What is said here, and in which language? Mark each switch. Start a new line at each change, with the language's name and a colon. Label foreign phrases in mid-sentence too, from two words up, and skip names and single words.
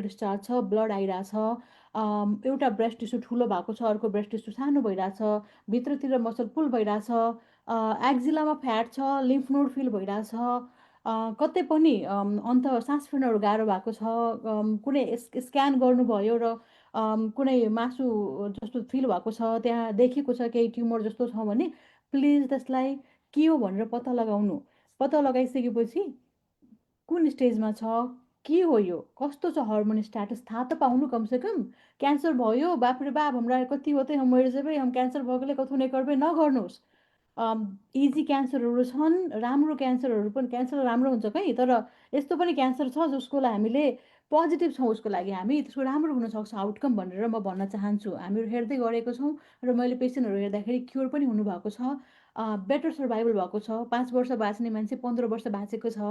Nepali: डिस्चार्ज छ, ब्लड आइरहेछ, एउटा
English: breast tissue
Nepali: ठुलो भएको छ, अर्को
English: breast tissue
Nepali: सानो भइरहेछ, भित्रतिर
English: muscle pull
Nepali: भइरहेछ, एक्जिलामा फ्याट छ,
English: lymph node
Nepali: फिल भइरहेछ, कतै पनि अन्त सास फेर्नहरू गाह्रो भएको छ, कुनै स्क्यान गर्नुभयो र कुनै मासु जस्तो फिल भएको छ, त्यहाँ देखेको छ केही ट्युमर जस्तो छ भने प्लिज त्यसलाई के हो भनेर पत्ता लगाउनु। पत्ता लगाइसकेपछि कुन स्टेजमा छ, के हो यो, कस्तो छ हर्मोन स्ट्याटस थाहा त पाउनु कमसेकम। क्यान्सर भयो,
Maithili: बाप रे बाप हमरा कति होते हम मर जेबै, हम क्यान्सर भएकोले कथु नै करबै, नगर्नुहोस्।
Nepali: इजी क्यान्सरहरू छन्, राम्रो क्यान्सरहरू पनि, क्यान्सर राम्रो हुन्छ कहीँ, तर यस्तो पनि क्यान्सर छ जसकोलाई हामीले पोजिटिभ छौँ, उसको लागि हामी त्यसको राम्रो हुनसक्छ आउटकम भनेर म भन्न चाहन्छु। हामीहरू हेर्दै गरेको छौँ र मैले पेसेन्टहरू हेर्दाखेरि क्योर पनि हुनुभएको छ,
English: better survival
Nepali: भएको छ, 5 वर्ष बाँच्ने मान्छे 15 वर्ष बाँचेको छ।